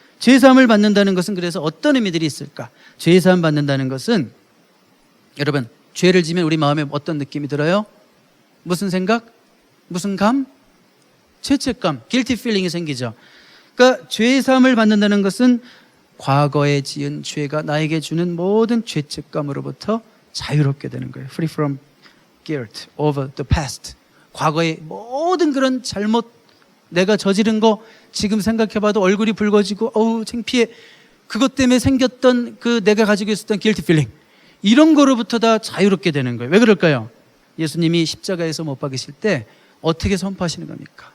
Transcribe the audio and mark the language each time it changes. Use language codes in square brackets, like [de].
[ko] 죄사함을 받는다는 것은 그래서 어떤 의미들이 있을까? 죄사함 받는다는 것은, 여러분, 죄를 지면 우리 마음에 어떤 느낌이 들어요? 무슨 생각? 무슨 감? 죄책감, guilty feeling이 생기죠. 그러니까 죄사함을 받는다는 것은 과거에 지은 죄가 나에게 주는 모든 죄책감으로부터 자유롭게 되는 거예요. [en] Free from guilt over the past. [ko] 과거의 모든 그런 잘못, 내가 저지른 거 지금 생각해봐도 얼굴이 붉어지고 어우 창피해, 그것 때문에 생겼던 그 내가 가지고 있었던 guilty feeling, 이런 거로부터 다 자유롭게 되는 거예요. 왜 그럴까요? 예수님이 십자가에서 못 박으실 때 어떻게 선포하시는 겁니까?